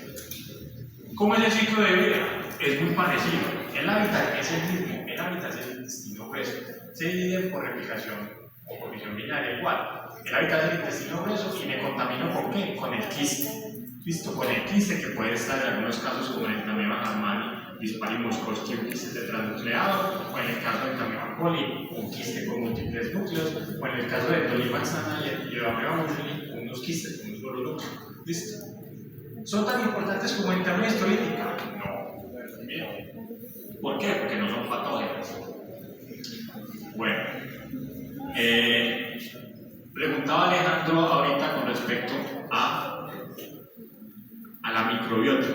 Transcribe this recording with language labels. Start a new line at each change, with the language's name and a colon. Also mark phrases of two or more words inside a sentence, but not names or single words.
Spanish: ¿Cómo es el ciclo de vida? Es muy parecido. El hábitat es el mismo, el hábitat es el intestino grueso. Se divide por replicación o por visión binaria igual. El hábitat es el intestino grueso y me contamino ¿con qué? Con el quiste. ¿Listo? Con el quiste que puede estar en algunos casos como el entamoeba harmani, dispari moscoski, un quiste tetranucleado, o en el caso del entamoeba coli, un quiste con múltiples núcleos, o en el caso de endolimax nana y entamoeba bushi, unos quistes con un solo núcleo. ¿Listo? ¿Son tan importantes como entamoeba histolítica? No. ¿Por qué? Porque no son patógenas. Bueno, preguntaba Alejandro ahorita con respecto a la microbiota.